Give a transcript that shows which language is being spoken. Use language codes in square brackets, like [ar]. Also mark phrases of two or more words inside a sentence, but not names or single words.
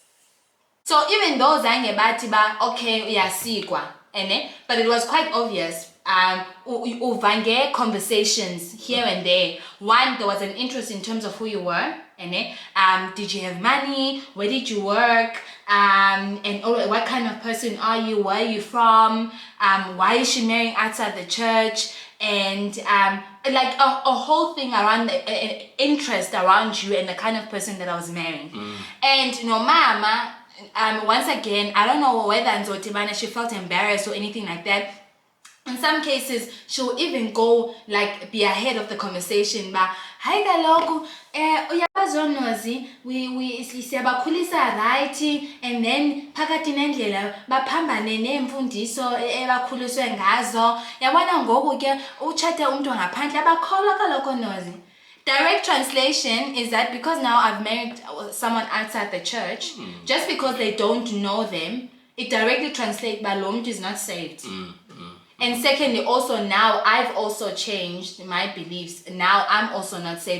[en] So even though [xh] zange bathi okay uyasikwa, [en] but it was quite obvious uvange conversations here and there. One, there was an interest in terms of who you were, and did you have money, where did you work, and what kind of person are you, where are you from, why is she marrying outside the church, and like a whole thing around an interest around you and the kind of person that I was marrying. And mama, once again, I don't know whether Nzotibana, she felt embarrassed or anything like that. In some cases, she'll even go like be ahead of the conversation. [xh] But hi kaloku, uyabazonozi, we siyabakhulisa right, and then phakathi nendlela baphambane neemfundiso ebakhuliswe ngazo. Yabona ngoku ke utshate umuntu ngaphandle abakholwa kaloku nozi. [en] Direct translation is that because now I've married someone outside the church, just because they don't know them, it directly translates by [xh] lo muntu [en] is not saved. And secondly, also now I've also changed my beliefs. Now I'm also not saved.